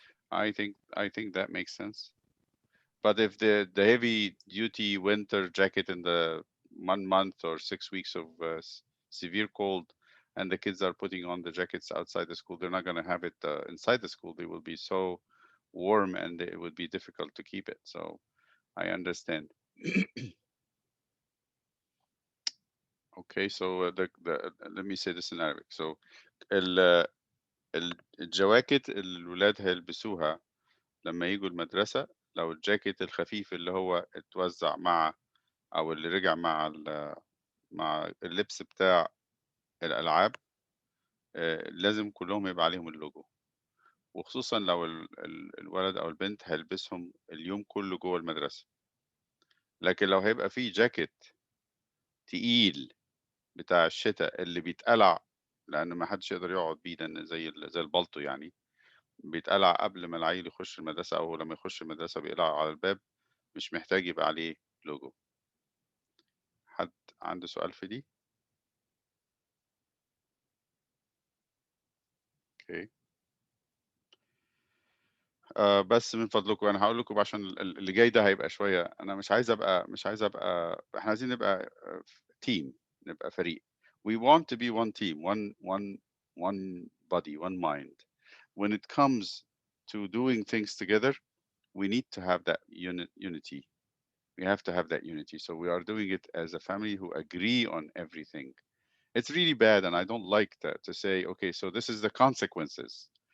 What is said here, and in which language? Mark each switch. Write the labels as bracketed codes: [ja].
[en] I think that makes sense. But if the heavy duty winter jacket in the 1 month or 6 weeks of severe cold, and the kids are putting on the jackets outside the school, they're not going to have it inside the school. They will be so warm, and it would be difficult to keep it. So I understand. Okay, so let me say this in Arabic. [ar] So الجواكت اللي الولاد هيلبسوها لما يجوا المدرسة، لو الجاكيت الخفيف اللي هو اتوزع مع أو اللي رجع مع اللبس بتاع الألعاب، لازم كلهم يبقى عليهم اللوجو، وخصوصا لو الولد أو البنت هيلبسهم اليوم كله جوه المدرسة. لكن لو هيبقى فيه جاكيت تقيل بتاع الشتاء اللي بيتقلع، لأن ما حدش يقدر يقعد بيه، لأن زي البلطو يعني، بيتقلع قبل ما العيل يخش المدرسة أو لما يخش المدرسة بيقلع على الباب، مش محتاج يبقى عليه لوجو. حد عنده سؤال في دي؟ اوكي. بس من فضلكم انا هقول لكم عشان اللي جاي ده هيبقى شويه، انا مش عايز ابقى احنا عايزين نبقى تيم، نبقى فريق. [en] We want to be one team, one body, one mind. When it comes to doing things together, we need to have that unity. We have to have that unity. So we are doing it as a family who agree on everything. It's really bad, and I don't like to say, okay, so this is the consequences.